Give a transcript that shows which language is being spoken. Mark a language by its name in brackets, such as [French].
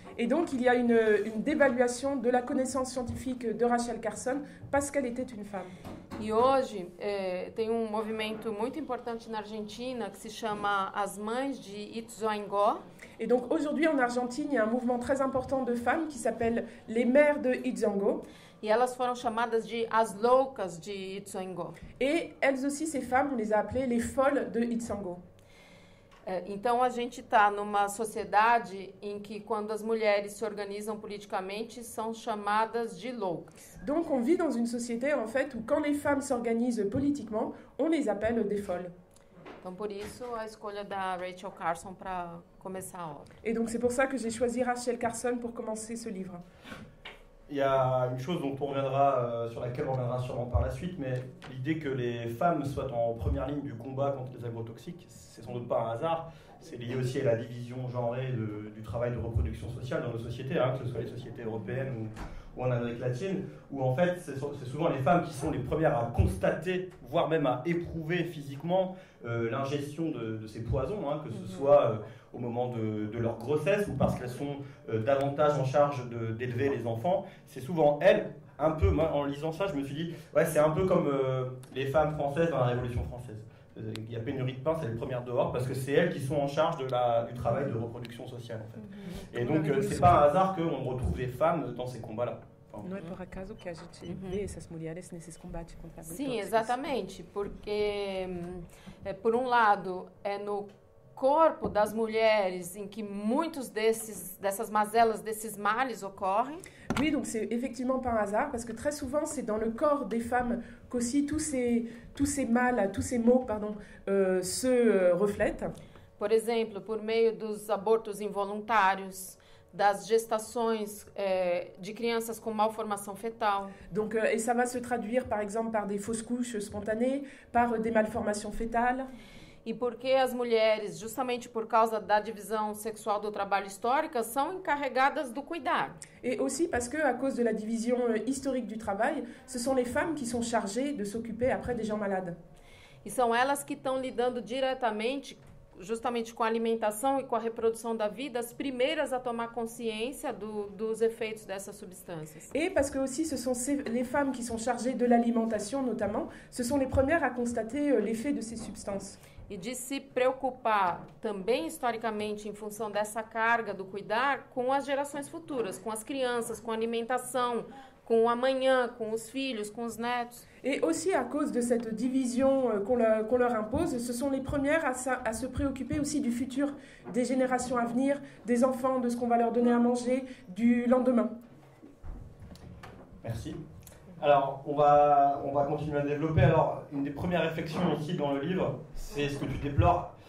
[French] Et donc, il y a une dévaluation de la connaissance scientifique de Rachel Carson parce qu'elle était une femme. [Portuguese] E hoje tem movimento muito importante na Argentina que se chama As Mães de Ituzaingó. [French] Et donc aujourd'hui en Argentine, il y a un mouvement très important de femmes qui s'appelle les mères de Ituzaingó. [Portuguese] E elas foram chamadas de as loucas de Ituzaingó. [French] Et elles aussi, ces femmes, on les a appelées les folles de Ituzaingó. [Portuguese] Então a gente está numa sociedade em que quando as mulheres se organizam politicamente são chamadas de loucas. [French] Donc on vit dans une société en fait où quand les femmes s'organisent politiquement, on les appelle des folles. [Portuguese] Então por isso a escolha da Rachel Carson para começar a obra. [French] Et donc c'est pour ça que j'ai choisi Rachel Carson pour commencer ce livre. Il y a une chose dont on reviendra, sur laquelle on reviendra sûrement par la suite, mais l'idée que les femmes soient en première ligne du combat contre les agrotoxiques, c'est sans doute pas un hasard. C'est lié aussi à la division genrée du travail de reproduction sociale dans nos sociétés, que ce soit les sociétés européennes ou en Amérique latine, où en fait c'est souvent les femmes qui sont les premières à constater, voire même à éprouver physiquement l'ingestion de ces poisons, que ce soit au moment de leur grossesse ou parce qu'elles sont davantage en charge d'élever les enfants. C'est souvent elles, un peu, moi, en lisant ça, je me suis dit, ouais, c'est un peu comme les femmes françaises dans la Révolution française. Il y a pénurie de pain, c'est les premières dehors, parce que c'est elles qui sont en charge du travail de reproduction sociale, en fait. Et donc, c'est pas un hasard qu'on retrouve les femmes dans ces combats-là. [Portuguese] Não é por acaso que a gente vê essas mulheres nesses combates contra a Sim, exatamente, porque por um lado é no corpo das mulheres em que muitos dessas mazelas, desses males ocorrem. [French] Oui, donc c'est effectivement par hasard, parce que très souvent, c'est dans le corps des femmes qu'aussi tous ces maux, se reflètent. [Portuguese] Por exemplo, por meio dos abortos involuntários, das gestações de crianças com malformação fetal. [French] Donc, et ça va se traduire, par exemple, par des fausses couches spontanées, par des malformations fétales. [Portuguese] E porque as mulheres, justamente por causa da divisão sexual do trabalho histórica, são encarregadas do cuidar. [French] Et aussi parce que, à cause de la division historique du travail, ce sont les femmes qui sont chargées de s'occuper après des gens malades. [Portuguese] E são elas que estão lidando diretamente, justamente com a alimentação e com a reprodução da vida, as primeiras a tomar consciência dos efeitos dessas substâncias. [French] Et parce que aussi, ce sont les femmes qui sont chargées de l'alimentation, notamment, ce sont les premières à constater l'effet de ces substances. [Portuguese] E de se preocupar também historicamente em função dessa carga do cuidar com as gerações futuras, com as crianças, com a alimentação, com o amanhã, com os filhos, com os netos. [French] Et aussi à cause de cette division qu'on leur impose, ce sont les premières à se préoccuper aussi du futur, des générations à venir, des enfants, de ce qu'on va leur donner à manger, du lendemain. Merci. Alors, on va continuer à développer. Alors, une des premières réflexions ici dans le livre, c'est ce que tu déplores.